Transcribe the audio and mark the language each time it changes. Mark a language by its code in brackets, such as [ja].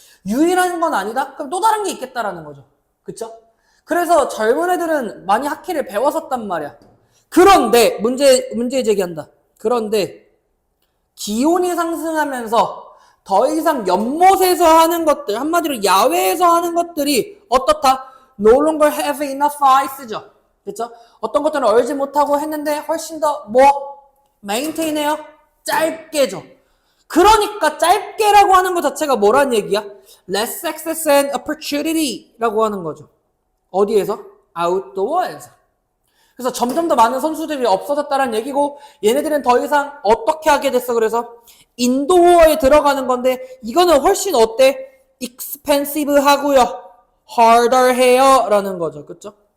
[ko] 유일한 건 아니다? 그럼 또 다른 게 있겠다라는 거죠. 그쵸? 그래서 젊은 애들은 많이 하키를 배웠었단 말이야. 그런데 문제 제기한다. 그런데 기온이 상승하면서 더 이상 연못에서 하는 것들, 한마디로 야외에서 하는 것들이 어떻다? [en] No longer have enough ice죠. [ko] 그렇죠? 어떤 것들은 얼지 못하고 했는데 훨씬 더 maintain해요? 짧게죠. 그러니까 짧게라고 하는 것 자체가 뭐란 얘기야? [en] Less access and opportunity라고 하는 거죠. [ko] 어디에서? outdoor에서. 그래서 점점 더 많은 선수들이 없어졌다는 얘기고 얘네들은 더 이상 어떻게 하게 됐어? 그래서 인도어에 들어가는 건데 이거는 훨씬 어때? expensive 하고요. harder 해요 라는 거죠. 그쵸?